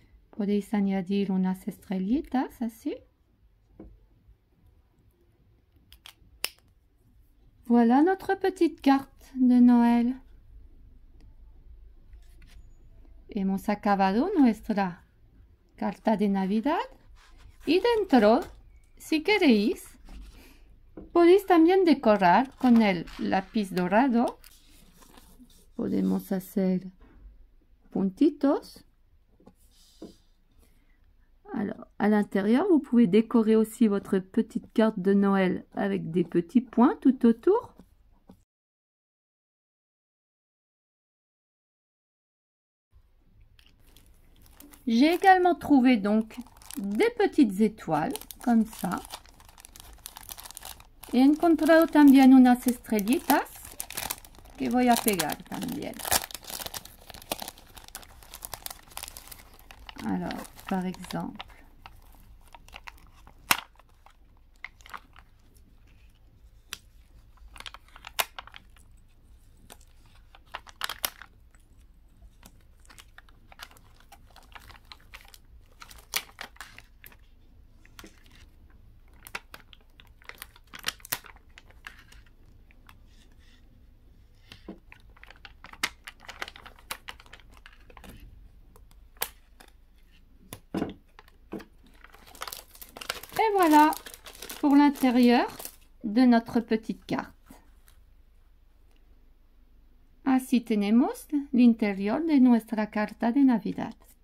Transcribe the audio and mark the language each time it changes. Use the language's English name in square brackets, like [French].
[Spanish] Podéis añadir unas estrellitas así. [French] Voilà notre petite carte de Noël. [Spanish] Hemos acabado nuestra carta de Navidad. Y dentro, si queréis, podéis también decorar con el lápiz dorado. Podemos hacer puntitos. [French] Alors, à l'intérieur, vous pouvez décorer aussi votre petite carte de Noël avec des petits points tout autour. J'ai également trouvé donc des petites étoiles, comme ça. [Spanish] He encontrado también unas estrellitas que voy a pegar también. [French] Alors, par exemple, et voilà pour l'intérieur de notre petite carte. [Spanish] Así tenemos l'interior de nuestra carta de Navidad.